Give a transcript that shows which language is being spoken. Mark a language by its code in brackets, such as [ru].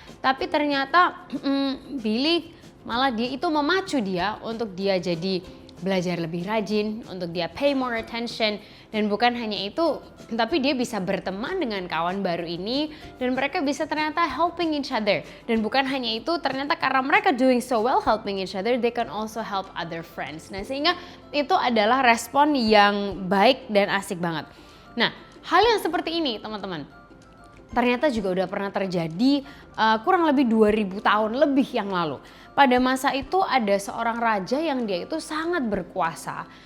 [id] Tapi ternyata Billy malah dia itu memacu dia untuk dia jadi belajar lebih rajin, untuk dia [en] pay more attention. [id] Dan bukan hanya itu, tapi dia bisa berteman dengan kawan baru ini dan mereka bisa ternyata [en] helping each other. [id] Dan bukan hanya itu, ternyata karena mereka [en] doing so well helping each other, they can also help other friends. [id] Nah sehingga itu adalah respon yang baik dan asik banget. Nah hal yang seperti ini teman-teman, ternyata juga udah pernah terjadi kurang lebih 2000 tahun lebih yang lalu. Pada masa itu ada seorang raja yang dia itu sangat berkuasa.